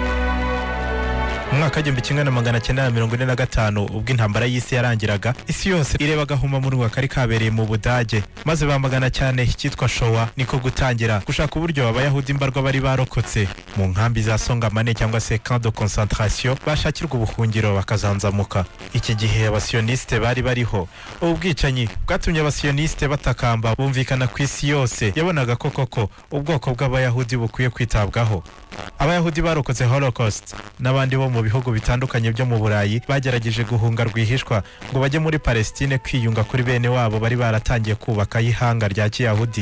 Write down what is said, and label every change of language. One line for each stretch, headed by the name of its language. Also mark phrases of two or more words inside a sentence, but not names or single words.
Kinyarwanda: Mu mwaka w'igihumbi kimwe na magana cyenda na mirongo ine na gatanu ubwo intambara y'isi yarangiraga, isi yose irebaga ahumamurwa kari kabereye mu Budage, maze bamagana cyane icyitwa Showa, niko gutangira gushaka uburyo abayahudi mbarwa bari barokotse mu nkambi za Songamane cyangwa se
French: camp de concentration
Kinyarwanda: bashakirwa ubuhungiro bakazanzamuka. Iki gihe abasioniste bari bariho. Ubu bwicanyi bwatumye abasioniste batakamba bumvikana ku isi yose, yabonaga ko koko ubwoko bw'abayahudi bukwiye kwitabwaho. Abayahudi barokotse Holocaust n'abandi bo mu bihugu bitandukanye byo mu Burayi bagerageje guhunga rwihishwa ngo bajye muri Palestine kwiyunga kuri bene wabo bari baratangiye kubaka ihanga rya Kiyahudi.